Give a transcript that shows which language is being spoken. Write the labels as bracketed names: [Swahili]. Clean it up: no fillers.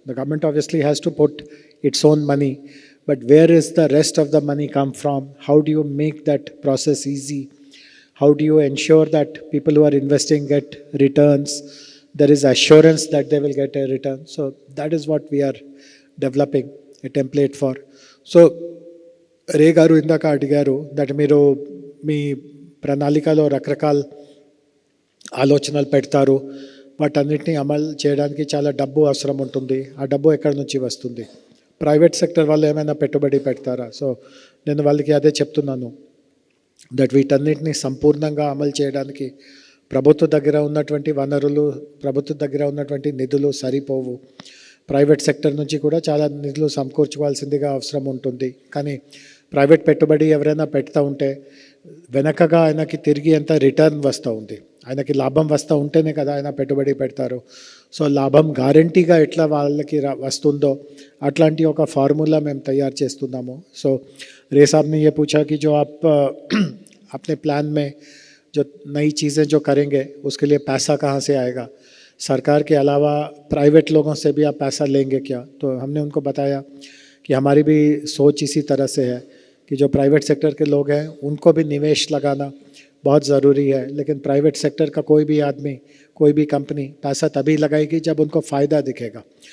[English] The government obviously has to put its own money, but where is the rest of the money come from? How do you make that process easy? How do you ensure that people who are investing get returns? There is assurance that they will get a return. So that is what we are developing a template for. [Telugu] So రే గారు ఇందాక అడిగారు that మీరు మీ ప్రణాళికలో రకరకాల ఆలోచనలు పెడతారు, వాటన్నిటిని అమలు చేయడానికి చాలా డబ్బు అవసరం ఉంటుంది. ఆ డబ్బు ఎక్కడి నుంచి వస్తుంది? ప్రైవేట్ సెక్టర్ వాళ్ళు ఏమైనా పెట్టుబడి పెడతారా? సో నేను వాళ్ళకి అదే చెప్తున్నాను దట్ వీటన్నిటిని సంపూర్ణంగా అమలు చేయడానికి ప్రభుత్వ దగ్గర ఉన్నటువంటి వనరులు, ప్రభుత్వ దగ్గర ఉన్నటువంటి నిధులు సరిపోవు. ప్రైవేట్ సెక్టర్ నుంచి కూడా చాలా నిధులు సమకూర్చుకోవాల్సిందిగా అవసరం ఉంటుంది. కానీ ప్రైవేట్ పెట్టుబడి ఎవరైనా పెడతా ఉంటే వెనకగా ఆయనకి తిరిగి ఎంత రిటర్న్ వస్తూ ఉంది. ఆయనకి లాభం వస్తూ ఉంటేనే కదా ఆయన పెట్టుబడి పెడతారు. సో లాభం గ్యారంటీగా ఎట్లా వాళ్ళకి వస్తుందో అట్లాంటి ఒక ఫార్ములా మేము తయారు చేస్తున్నాము. [Hindi] సో रे साहब ने ये पूछा कि जो आप अपने प्लान में जो नई चीज़ें जो करेंगे उसके लिए पैसा कहाँ से आएगा, सरकार के अलावा प्राइवेट लोगों से भी आप पैसा लेंगे क्या? तो हमने उनको बताया कि हमारी भी सोच इसी तरह से है कि जो प्राइवेट सेक्टर के लोग हैं उनको भी निवेश लगाना बहुत ज़रूरी है, लेकिन प्राइवेट सेक्टर का कोई भी आदमी, कोई भी कंपनी पैसा तभी लगाएगी जब उनको फ़ायदा दिखेगा.